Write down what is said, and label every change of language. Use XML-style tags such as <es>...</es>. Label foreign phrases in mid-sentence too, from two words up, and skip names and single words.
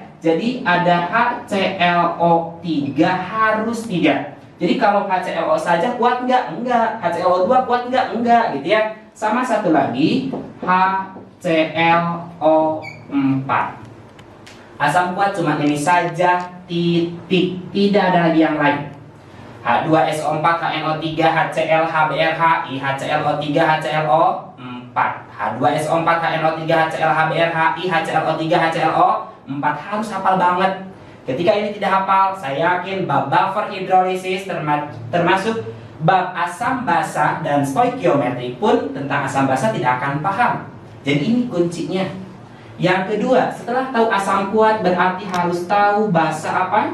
<id>Jadi ada HClO3 harus 3. Jadi kalau HClO saja kuat enggak? Enggak. HClO2 kuat enggak? Enggak gitu ya. Sama satu lagi HClO4. Asam kuat cuma ini saja, titik, tidak ada lagi yang lain. H2SO4, HNO3, HCl, HBr, HI, HClO3, HClO4. H2SO4, HNO3, HCl, HBr, HI, HClO3, HClO4. Harus hafal banget. Ketika ini tidak hafal, saya yakin bab buffer hidrolisis termasuk bab asam basa dan stoikiometri pun tentang asam basa tidak akan paham. Jadi ini kuncinya. Yang kedua, setelah tahu asam kuat berarti harus tahu basa apa?</id>